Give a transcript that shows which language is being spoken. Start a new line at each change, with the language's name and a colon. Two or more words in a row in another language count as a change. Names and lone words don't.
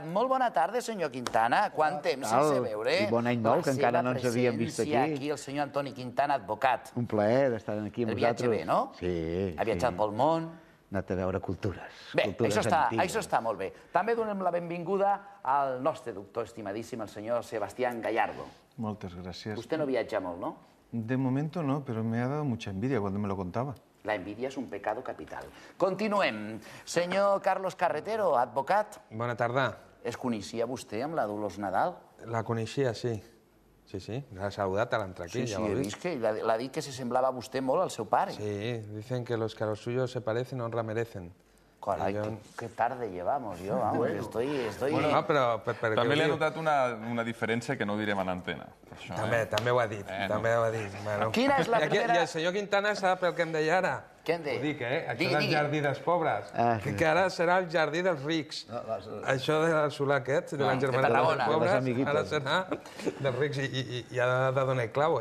Catalan: Molt bona tarda, senyor Quintana. Quant temps sense veure. I bon any nou, que encara no ens havíem vist aquí. Aquí el senyor Antoni Quintana, advocat. Un plaer d'estar aquí amb vosaltres. El viatge bé, no? Sí. Ha viatjat pel món. Ha anat a veure cultures. Bé, això està molt bé. També donem la benvinguda al nostre doctor estimadíssim, el senyor Sebastián Gallardo.
Spanish: Muchas gracias. Usted no viaja molt, ¿no? De momento no, pero me ha dado mucha envidia cuando me lo contaba. La envidia és un pecado capital.
Catalan: Continuem. Senyor Carlos Carretero, advocat. Bona tarda. Es coneixia vostè amb la Dolors Nadal? La coneixia, sí. Sí. L'ha saludat a l'entrar aquí, Sí, ja ho he he vist vist. que l'ha dit que se semblava a vostè molt al seu pare. Sí,
Spanish: dicen que los suyos se parecen honra merecen. Carai, qué tarde llevamos, yo, vamos, estoy... Bueno, no, però...
Catalan: També li he notat una diferència que no direm en antena. També ho ha dit, també ho ha dit. Quina és la primera... I el senyor Quintana sap el que em deia ara. Què em deia? Ho dic, Això del jardí dels pobres, que ara serà el jardí dels rics. Això del solar aquest, de la Germaneta dels pobres, ara serà dels rics i ha de donar clau,